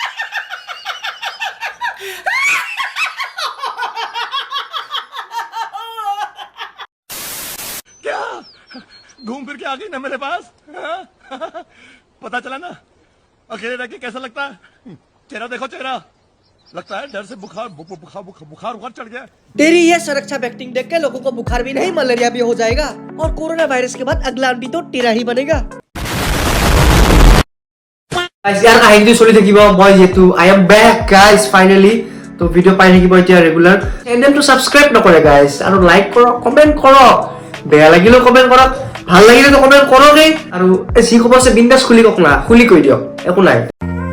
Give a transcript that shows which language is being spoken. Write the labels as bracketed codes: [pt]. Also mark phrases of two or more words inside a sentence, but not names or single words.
[hi] घूम फिर के आ गई ना मेरे पास हाँ? पता चला ना अकेले रह के कैसा लगता है चेहरा देखो चेहरा लगता है डर से बुखार चढ़ गया तेरी ये सुरक्षा एक्टिंग देख के लोगों को बुखार भी नहीं मलेरिया भी हो जाएगा और कोरोना वायरस के बाद अगला आंटी तो टेरा ही बनेगा [as] ইয়াৰ কাহিনীটো চলি থাকিব মই যেহেতু [en] I am back guys finally [as] তো ভিডিঅ' পাই থাকিব এতিয়া ৰেগুলাৰ চেনেলটো ছাবস্ক্ৰাইব নকৰে গাইজ আৰু লাইক কৰক কমেণ্ট কৰক বেয়া লাগিলেও কমেণ্ট কৰক ভাল লাগিলেতো কমেণ্ট কৰকেই আৰু যি খবৰ আছে বিন্দাছ খুলি কৈ দিয়ক একো নাই